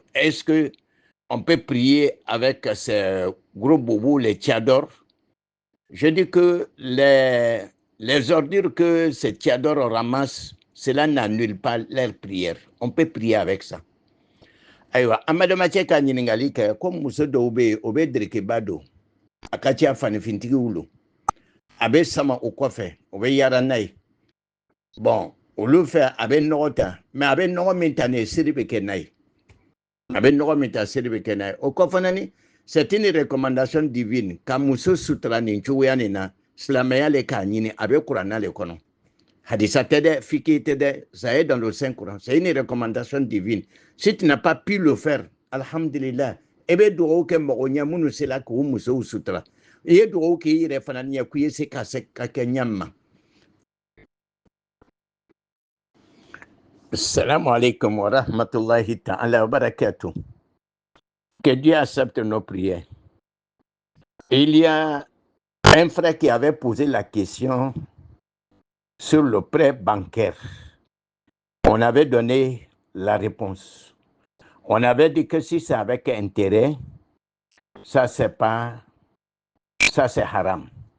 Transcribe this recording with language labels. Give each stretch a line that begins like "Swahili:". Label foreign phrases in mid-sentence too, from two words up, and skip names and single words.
French: Est-ce que on peut prier avec ces gros boubous, les tchadors? Je dis que les ordures que ces tchadors ramassent, cela n'annule pas leur prière. On peut prier avec ça.
Bambara: Aïwa, amadama cɛ ka ɲininkali kɛ ko muso dɔw bɛ yen o bɛ dirikiba don a ka ca fanifintigi lo a bɛ sama o kɔfɛ o bɛ yaala n'a ye bon olu fɛ a bɛ nɔgɔ ta mais a bɛ nɔgɔ min ta nin ye seli bɛ kɛ n'a ye a bɛ nɔgɔ min ta seli bɛ kɛ n'a ye o kɔ fana ni
French: c'est une recommandation divine
Bambara: ka muso sutura nin cogoya nin na silamɛya le k'a ɲini a bɛ kuranna le kɔnɔ hadisa tɛ dɛ fiki tɛ dɛ
French: ça est dans le Saint Coran c'est une recommandation divine si tu n'as pas pu le faire
Bambara: alhamdulillah e bɛ dugawu kɛ mɔgɔ ɲɛ minnu sela k'u musow sutura i ye dugawu kɛ i yɛrɛ fana ɲɛ k'i ye se ka kɛ ɲɛ ma.
Arabic: Assalamu alaikum wa rahmatullahi ta'ala wa barakatuh.
French: Que Dieu accepte nos prières. Il y a un frère qui avait posé la question sur le prêt bancaire. On avait donné la réponse. On avait dit que si c'est avec intérêt, ça c'est pas, ça c'est haram.